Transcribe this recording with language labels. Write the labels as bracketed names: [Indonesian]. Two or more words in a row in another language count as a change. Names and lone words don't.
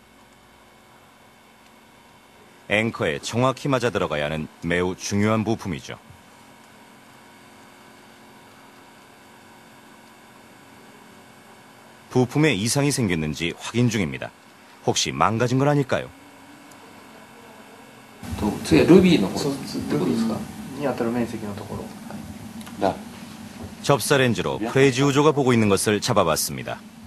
[Korean] 앵커에 정확히 맞아 들어가야 하는 매우 중요한 부품이죠. 부품에 이상이 생겼는지 확인 중입니다. 혹시 망가진 건 아닐까요? [Japanese] 次はルビーの方ってことですか？に当たる面積のところ。 [Korean] 나. 접사 렌즈로 프레지우조가 보고 있는 것을 잡아봤습니다.